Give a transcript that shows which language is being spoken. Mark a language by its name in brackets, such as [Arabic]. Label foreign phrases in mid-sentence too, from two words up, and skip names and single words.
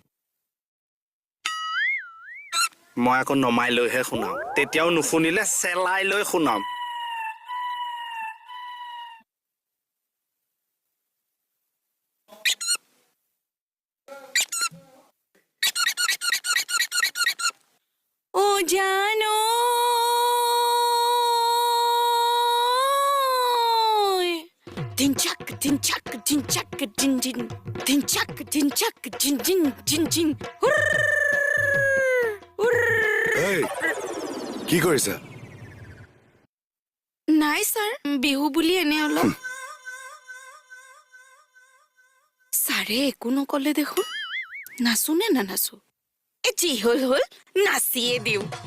[Assamese] মই আকৌ নমাই লৈহে শুনাম তেতিয়াও নুশুনিলে চেলাই লৈ শুনাম ও জানো din chak din chak din chak din din din chak din chak din din din din এই কি কৰিছা নাই স্যার বিহু বুলি এনে অলপ সারে একো নকলে দেখোন নাচো নে না নাচো এ যি হল হল নাচিয়ে দিও